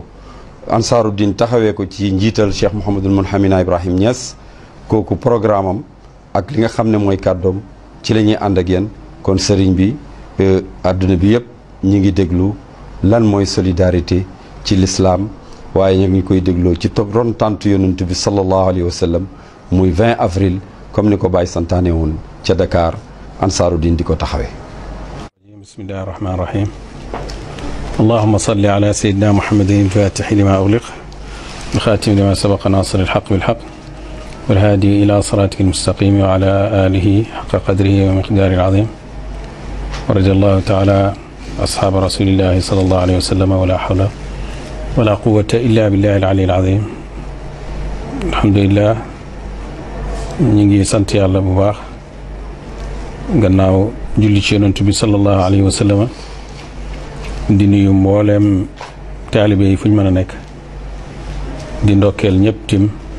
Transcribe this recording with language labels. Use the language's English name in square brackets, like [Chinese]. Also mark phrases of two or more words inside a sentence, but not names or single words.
[Wolof] Ansaruddin taxawee ko ci njiital Cheikh Mouhamadul Mounhamina Ibrahim Niass kooku programme am ak li nga xam ne mooy kàddoom ci la ñuy ànd ak yéen kon sëriñ bi àdduna bi yëpp ñi ngi déglu lan mooy solidarité ci l'islam waaye ñu ngi koy dégloo ci ron tànt yonent bi [Arabic] صلى الله عليه وسلم [Wolof] muy 20 avril comme ni ko bàyyi santaane woon ca Dakar Ansaruddin di ko taxawee. [Arabic] بسم الله الرحمن الرحيم اللهم صل على سيدنا محمد الفاتح لما أغلق الخاتم لما سبق ناصر الحق بالحق والهادي إلى صراطك المستقيم وعلى آله حق قدره ومقداره العظيم ورضي الله تعالى أصحاب رسول الله صلى الله عليه وسلم ولا حول ولا قوة إلا بالله العلي العظيم الحمد لله [Wolof] ñu ngi sant yàlla bu baax gannaaw julli ci yonent bi [Arabic] صلى الله عليه وسلم [Wolof] di nuyu mbooleem taalibe yi fu ñu mën a nekk di ndokkeel ñëpp tim